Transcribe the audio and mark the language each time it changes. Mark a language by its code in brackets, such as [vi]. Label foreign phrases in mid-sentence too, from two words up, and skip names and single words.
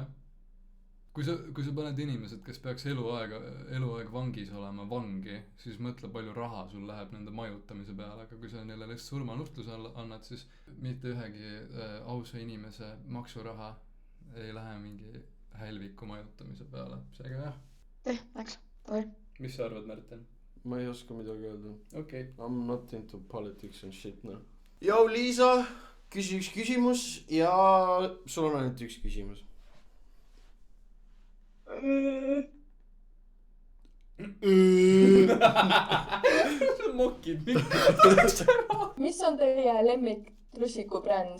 [et] Kui sa paned inimesed, kes peaks eluaeg vangis olema vangi, siis mõtle, palju raha sul läheb nende majutamise peale, aga kui sa neile lihtsalt surmanuhtluse annad, siis mitte ühegi ausa inimese maksuraha ei lähe mingi hälviku majutamise peale. Seega jah. Läks. Mis sa arvad, Märten? Ma ei oska midagi öelda. Okei. [en] I'm not into politics and shit, no. [et] Jou, Liisa, küsi üks küsimus ja sul on ainult üks küsimus. Sa mokid mind. Mis on teie lemmik trussiku bränd?